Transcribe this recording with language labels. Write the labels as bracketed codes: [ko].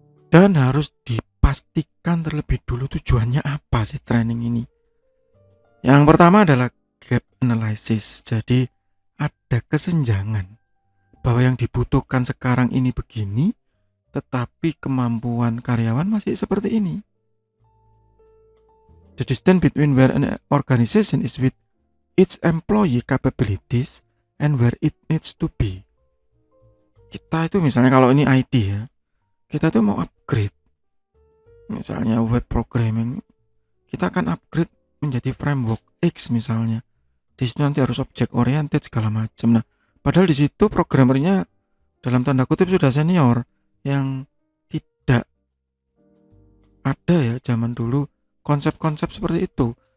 [id] Dan harus dipastikan terlebih dulu tujuannya apa sih training ini. Yang pertama adalah gap analysis. Jadi ada kesenjangan bahwa yang dibutuhkan sekarang ini begini, tetapi kemampuan karyawan masih seperti ini. [en] The distance between where an organization is with its employee capabilities and where it needs to be. [id] Kita itu misalnya kalau ini IT ya, kita tuh mau upgrade. Misalnya web programming, kita akan upgrade menjadi framework X misalnya. Di situ nanti harus object oriented segala macam. Nah, padahal di situ programmernya dalam tanda kutip sudah senior, yang tidak ada ya zaman dulu konsep-konsep seperti itu.